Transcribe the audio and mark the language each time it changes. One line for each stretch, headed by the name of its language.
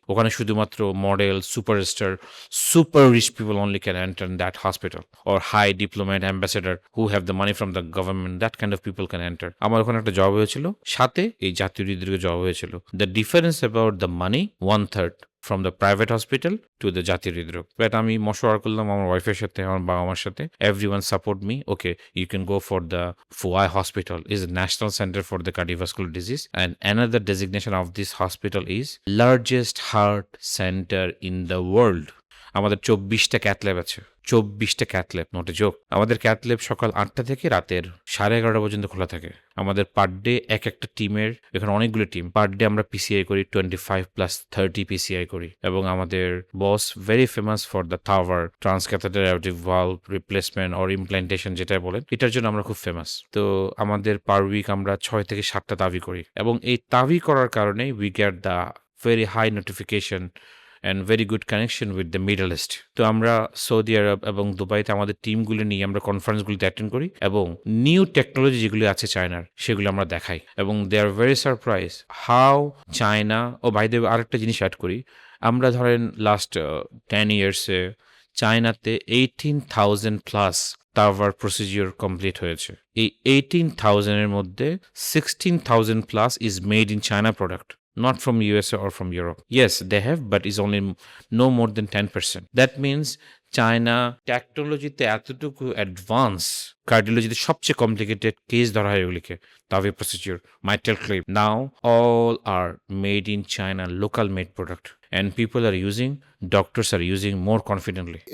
Bangla: ওখানে শুধুমাত্র
English: Model, superstar, super rich people only can enter that hospital, or high diplomat, ambassador who have the money from the government, that kind of people can enter.
Bangla: আমার ওখানে একটা job হয়েছিল, সাথে এই জাতীয় হৃদরোগে জব হয়েছিল।
English: The difference about the money 1/3 from the private hospital to the জাতীয় হৃদরোগ।
Bangla: বাট আমি মশওয়ারা করলাম আমার ওয়াইফের সাথে, আমার বাবা মার সাথে,
English: everyone support me, okay you can go for the Fuai hospital, is a national center for the cardiovascular disease, and another designation of this hospital is largest heart center in the world.
Bangla: আমাদের 24টা cath lab আছে, 24টা cath lab,
English: Not a joke.
Bangla: আমাদের cath lab সকাল 8টা থেকে রাতের 11:30 পর্যন্ত খোলা থাকে। আমাদের পার ডে একটা টিমের, এখানে অনেকগুলো টিম, পার ডে আমরা পিসিআই করি 25+30 পিসিআই করি। এবং আমাদের বস
English: very famous for the tower transcatheter aortic valve replacement or implantation,
Bangla: যেটা বলেন, এটার জন্য আমরা খুব ফেমাস। তো আমাদের পার উইক আমরা 6 থেকে 7টা তাবি করি, এবং এই তাবি করার কারণে
English: We get the very high notification and very good connection with the Middle East.
Bangla: তো আমরা সৌদি আরব এবং দুবাইতে আমাদের টিমগুলো নিয়ে আমরা কনফারেন্সগুলিতে অ্যাটেন্ড করি, এবং নিউ টেকনোলজি যেগুলো আছে চায়নার, সেগুলো আমরা দেখাই, এবং
English: They are very surprise how China.
Bangla: O
English: by the way
Bangla: আরেকটা জিনিস অ্যাড করি, আমরা ধরেন লাস্ট 10 ইয়ার্সে চায়নাতে 18,000+ টাওয়ার প্রসিজিওর কমপ্লিট হয়েছে। এই 18,000-এর মধ্যে 16,000+
English: Is made in China product. not from USA or from Europe. Yes, they have, but it's only no more than 10%. That means
Bangla: China টেকনোলজিতে এতটুকু অ্যাডভান্স, কার্ডিওলজিতে সবচেয়ে কমপ্লিকেটেড কেস ধরা হয় ওগুলিকে,
English: TAVI procedure, mitral clip, now all are made in China, local made product, and people are using, doctors are using more confidently.